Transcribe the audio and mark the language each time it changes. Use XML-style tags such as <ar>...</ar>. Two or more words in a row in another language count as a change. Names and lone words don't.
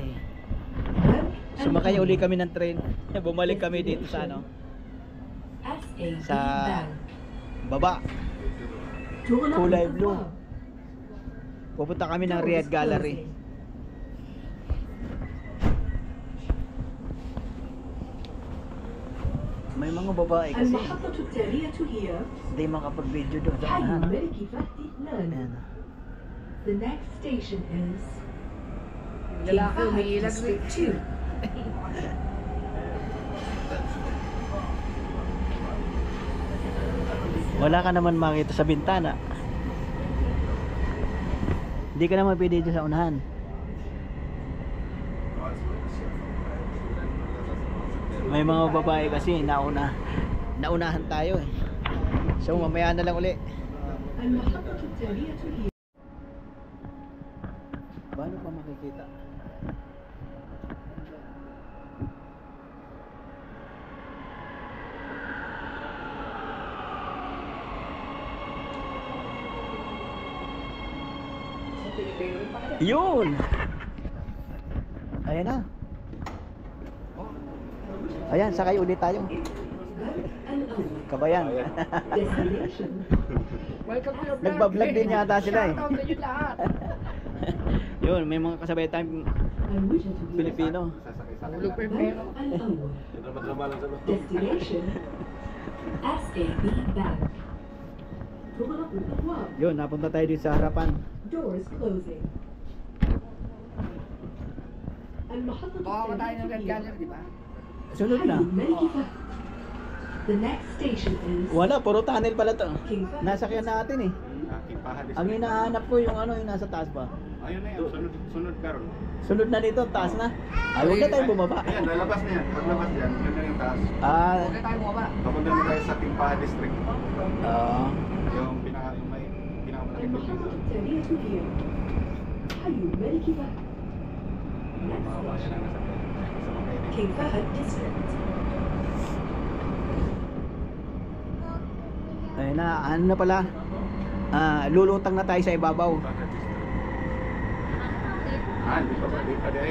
<tl>Sumakay uli kami ng train. Bumalik kami dito sa ano, sa baba. Kulay blue. Pupunta kami ng Riyadh Gallery. May mga babae kasi.</tl> <ar>المحطة التالية هي</ar> <tl>Hindi makapag-video doon sa</tl> <ar>حي</ar> <tl>unahan.</tl> <ar>الملك فهد إثنان.</ar> <tl>Ayan.</tl> <en>The next station is</en> <tl>Lalaki,</tl> <en>King Fahd</en> <tl>umiilag</tl> <en>District 2.</en> <tl>Wala ka naman makita sa bintana. Hindi ka naman pwede dito sa unahan. May mga babae kasi naunahan tayo eh. So mamaya na lang uli.</tl> <ar>المحطة التالية هي</ar> <tl>Paano pa makikita? Yun! Ayan na. Ayan, sakay ulit tayo. Kabayan.</tl> <en>destination Welcome to your</en> <tl>Nagbablog din yata sila eh. Shoutout sa inyo lahat. Yun, may mga kasabay tayong Pilipino. Ulog pa yung pera.</tl> <ar>الأول destination SAB Bank. تغلق الأبواب.</ar> <tl>Yun, napunta tayo dito sa harapan.</tl> <en>Doors closing. المحطة</en> <tl>Baka tayo ng Red</tl> <ar>التالية</ar> <tl>Gallery, di ba? Sunod</tl> <ar>حي</ar> <tl>na.</tl> <ar>الملك فهد.</ar> <en>The next station is</en> <tl>Wala, puro tunnel pala to.</tl> <en>King Fahd.</en> <tl>Nasakyan natin eh. Aking pahadis. Ang hinahanap ko yung ano, yung nasa taas ba? Ayun na yan, sunod karon. Sunod na dito, taas na. Ay, huwag na tayo bumaba. Ayan, lalabas na yan. Paglabas yan, yun na yung taas. Ah, Huwag na tayo bumaba. Papunta na tayo sa King Fahd District. ah. Yung may pinakamalaking building</tl> <ar>المحطة</ar> <tl>doon.</tl> <ar>التالية هي حي الملك فهد.</ar> <en>Next</en> <tl>Mababa yan</tl> <en>station</en> <tl>ang nasa mga</tl> <en>King Fahd District.</en> <tl>Ayun na, ano na pala? Lulutang na tayo sa ibabaw. Di pa ba? Di pa di ay.</tl>